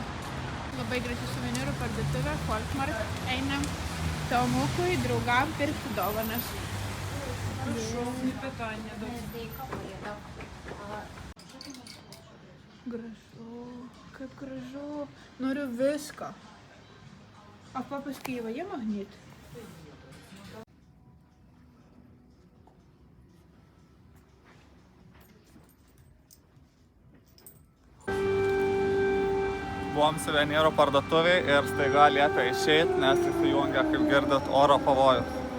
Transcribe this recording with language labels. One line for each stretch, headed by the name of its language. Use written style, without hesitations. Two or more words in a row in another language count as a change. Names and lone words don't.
Lithuanian: Labai graži suvenyrų parduotuvė, Folkmark. Einam Tomukui, draugam pirkti dovanas. Gražu, kaip gražu. Noriu viską.
Ukrainian: А папа з Києва є магніт?
Lithuanian: Buvom suvenyrų parduotuvėj ir staiga liepia išeit, nes įsijungia, kaip girdit, oro pavojus.